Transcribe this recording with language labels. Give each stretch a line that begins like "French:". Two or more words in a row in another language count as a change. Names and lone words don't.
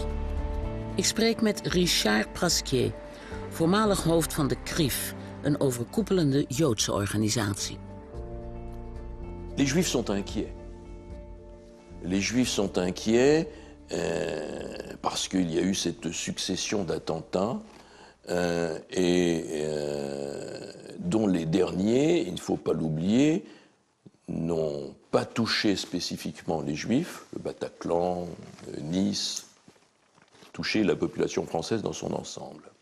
Dutch: Ik spreek met Richard Prasquier, voormalig hoofd van de CRIF, een overkoepelende Joodse organisatie.
French: Les Juifs sont inquiets. Les Juifs sont inquiets parce qu'il y a eu cette succession d'attentats dont les derniers, il ne faut pas l'oublier, n'ont pas touché spécifiquement les Juifs, le Bataclan, Nice, touché la population française dans son ensemble.